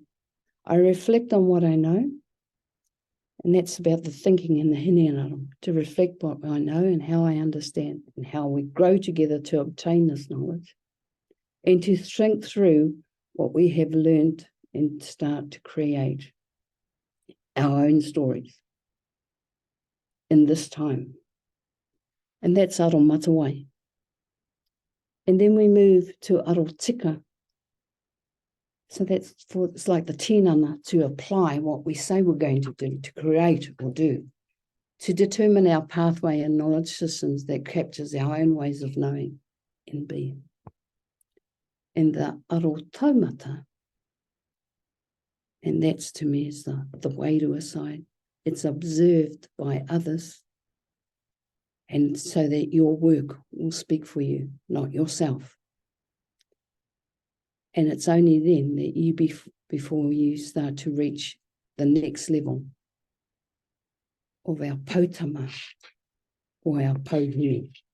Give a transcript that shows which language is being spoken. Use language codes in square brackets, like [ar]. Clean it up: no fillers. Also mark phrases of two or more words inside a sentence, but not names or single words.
[en] I reflect on what I know, and that's about the thinking and the hineanaro, to reflect what I know and how I understand and how we grow together to obtain this knowledge, and to think through what we have learned and start to create our own stories in this time. And that's [mi] aro matawai. [en] And then we move to [mi] aro tika. [en] So it's like the tinana, to apply what we say we're going to do, to create or do, to determine our pathway and knowledge systems that captures our own ways of knowing and being. And the [mi] aro taumata, [en] and that's to me is the way to a side. It's observed by others, and so that your work will speak for you, not yourself. And it's only then that you, before you start to reach the next level of our potama or our pohiri.